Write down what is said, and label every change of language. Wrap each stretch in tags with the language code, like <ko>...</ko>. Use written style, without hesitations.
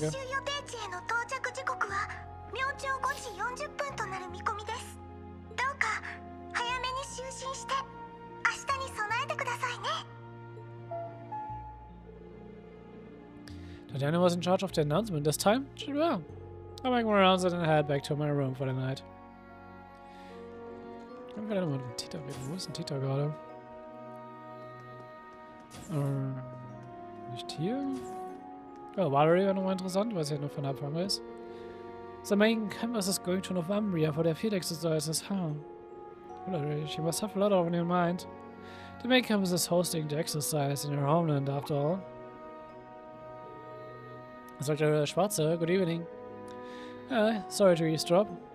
<ja>練習予定地への到着時刻は明朝5時40分となる見込みです。どうか早めに就寝して明日に備えてくださいね。</ja> <en>Tatiana was in charge of the announcement this time. Sure. I'll make more rounds and head back to my room for the night.</en> <de>Ich will nochmal mit Tita reden. Wo ist denn Tita gerade? Nicht hier? Oh, Valerie wäre nochmal interessant, weil es ja nur von Anfang ist.</de> <en>The main campus is going to November for their field exercises, huh? Valerie, she must have a lot on her mind. The main campus is hosting the exercise in her homeland, after all. Dr. Schwarze, good evening. Sorry to eavesdrop.</en>